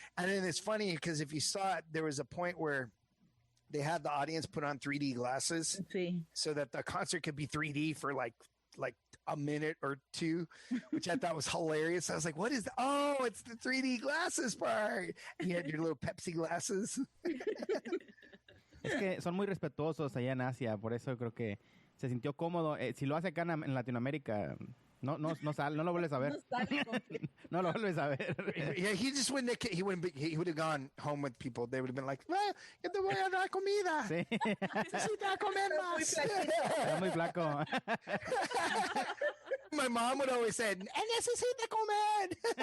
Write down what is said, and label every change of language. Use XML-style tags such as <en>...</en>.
<en>And then it's funny because if you saw it, there was a point where they had the audience put on 3D glasses so that the concert could be 3D for like a minute or two, which I thought was hilarious. I was like, what is that? Oh, it's the 3D glasses part. And you had your little Pepsi glasses.</en> <es>Es que son muy respetuosos allá en Asia, por eso creo que se sintió cómodo. Si lo hace acá en Latinoamérica, no lo vuelves a ver. No lo vuelves a ver.</es> <en>Yeah, he just wouldn't. He would have gone home with people. They would have been like,</en> <es>"Yo te voy a dar comida. Sí. Necesita comer más." Está muy flaco.</es> <en>My mom would always say,</en> <es>"Necesita comer."</es>